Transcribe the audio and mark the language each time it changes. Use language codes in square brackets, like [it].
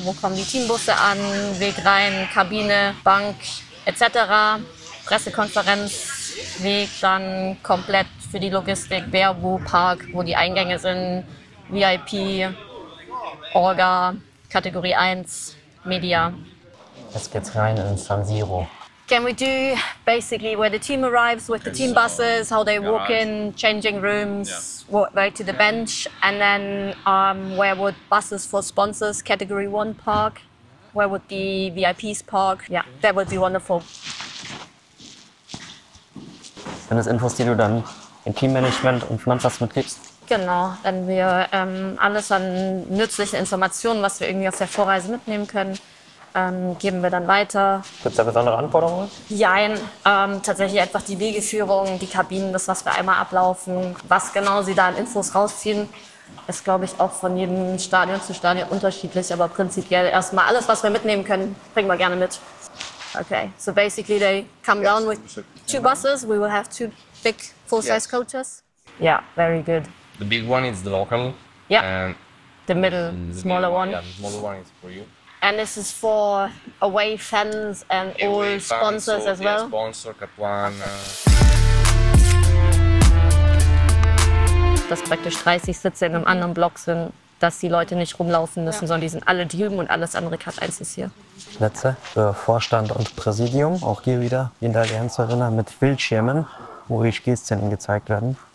[de] Wo kommen die Teambusse an? Weg rein, Kabine, Bank etc. Pressekonferenz, Weg dann komplett für die Logistik, wer wo parkt, wo die Eingänge sind, VIP, Orga, Kategorie 1, Media. Jetzt geht's rein in San Siro. [en] Can we do basically where the team arrives with the team buses, how they walk in, changing rooms, walk right to the bench, and then where would buses for sponsors, category 1 park, where would the VIPs park? Yeah, that would be wonderful. [de] Sind das Infos, die du dann im Teammanagement und Mannschafts mitgibst? Genau, wenn wir alles an nützlichen Informationen, was wir irgendwie auf der Vorreise mitnehmen können, geben wir dann weiter. Gibt es da besondere Anforderungen? Jein, tatsächlich einfach die Wegeführung, die Kabinen, das, was wir einmal ablaufen, was genau sie da an Infos rausziehen, ist, glaube ich, auch von jedem Stadion zu Stadion unterschiedlich, aber prinzipiell erstmal alles, was wir mitnehmen können, bringen wir gerne mit. [en] Okay, so basically they come down with 2 buses. We will have 2 big full-size coaches. Yeah, very good. The big one is the local. Yeah. And the middle, smaller one. Yeah, the smaller one is for you. And this is for away fans and all sponsors as well? Sponsor, Cat One. [de] Dass praktisch 30 Sitze in einem anderen Block sind, dass die Leute nicht rumlaufen müssen, sondern die sind alle drüben und alles andere Cat 1 ist hier. Plätze für Vorstand und Präsidium, auch hier wieder in der Allianz Arena mit Bildschirmen, wo die Spielszenen gezeigt werden.